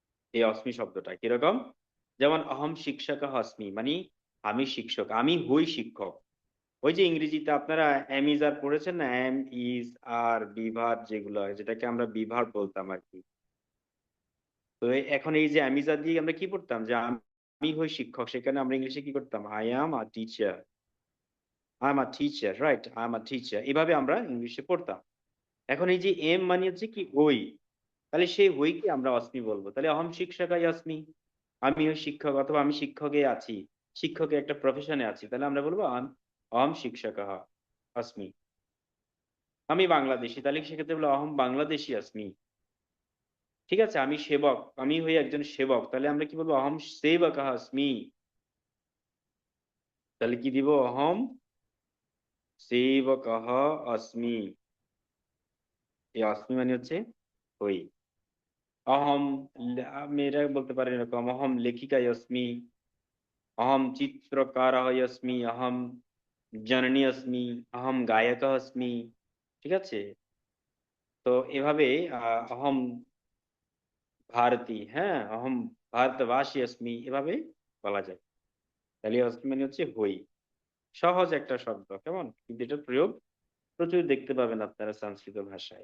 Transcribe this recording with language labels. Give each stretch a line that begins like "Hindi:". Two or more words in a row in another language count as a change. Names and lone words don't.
Bangla: এই অস্মি শব্দটা কিরকম, যেমন
Sanskrit: অহম শিক্ষক হস্মি,
Bangla: মানে আমি শিক্ষক, আমি হই শিক্ষক। ওই যে ইংরেজিতে আপনারা
English: am is are
Bangla: পড়েছেন না,
English: am is are
Bangla: বিভার যেগুলো হয়, যেটাকে আমরা বিভার বলতাম আর কি। তো এখন এই যে
English: am is are
Bangla: দিয়ে আমরা কি পড়তাম, যে আমি হই শিক্ষক, সেখানে আমরা ইংলিশে কি করতাম,
English: I am a teacher, I am a teacher, right, I am a teacher,
Bangla: এভাবে আমরা ইংলিশে পড়তাম। এখন এই যে এম মানে হচ্ছে কি হই, তাহলে সেই হইকে আমরা অস্মি বলবো, তাহলে
Sanskrit: অহম শিক্ষকাই অস্মি,
Bangla: আমি ওই শিক্ষক, অথবা আমি শিক্ষকে আছি, শিক্ষকের একটা প্রফেশনে আছি, তাহলে আমরা বলবো
Sanskrit: অহম শিক্ষক অস্মি।
Bangla: আমি বাংলাদেশি, তাহলে সেক্ষেত্রে বলবো
Sanskrit: অহম বাংলাদেশি অস্মি।
Bangla: ঠিক আছে, আমি সেবক, আমি হই একজন সেবক, তাহলে আমরা কি বলবো,
Sanskrit: অহম সেবক অস্মি।
Bangla: তাহলে কি দিব,
Sanskrit: অহম সেবক অস্মি।
Bangla: এই অস্মি মানে হচ্ছে হই। অহম মেয়েরা বলতে পারেন এরকম,
Sanskrit: অহম লেখিকা অস্মি, अहम चित्रकारः अस्मि, अहम জননী अस्मि, अहम গায়কः अस्मि।
Bangla: ঠিক আছে, তো এভাবে
Sanskrit: অহম ভারতী,
Bangla: হ্যাঁ,
Sanskrit: অহম ভারতবাসী अस्मि,
Bangla: এভাবে বলা যায়। তাহলে অস্মি মানে হচ্ছে হই। সহজ একটা শব্দ, কেমন, কিন্তু এটার প্রয়োগ প্রচুর দেখতে পাবেন আপনারা সংস্কৃত ভাষায়।